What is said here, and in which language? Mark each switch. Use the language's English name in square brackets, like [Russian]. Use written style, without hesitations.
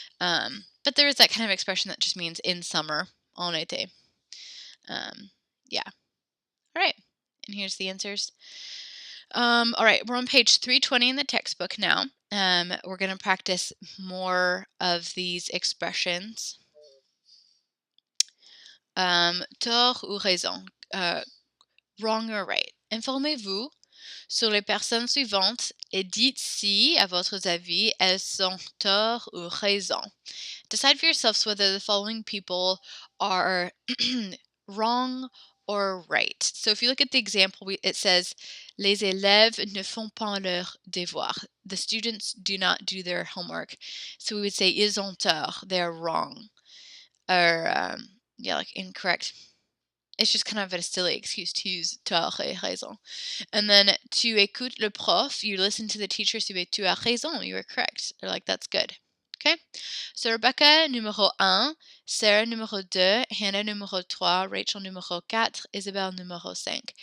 [English] But there is that kind of expression that just means in summer, [French] en été. [English] Yeah. All right. And here's the answers. All right, we're on page 320 in the textbook now. We're going to practice more of these expressions. [French] Tort ou raison, [English] wrong or right. [French] Informez-vous Sur les personnes suivantes, et dites si, à votre avis, elles ont tort ou raison. [English] Decide for yourselves whether the following people are wrong or right. So if you look at the example, it says, [French] Les élèves ne font pas leurs devoirs. [English] The students do not do their homework. So we would say, [French] ils ont tort. [English] They're wrong. Or, like incorrect. It's just kind of a silly excuse to use tort et raison. And then, [French] tu écoutes le prof. [English] You listen to the teacher. So [French] tu as raison. [English] You are correct. They're like, that's good. Okay? [French] So Rebecca, numéro 1, Sarah, numéro 2, Hannah, numéro 3, Rachel, numéro 4, Isabelle, numéro 5.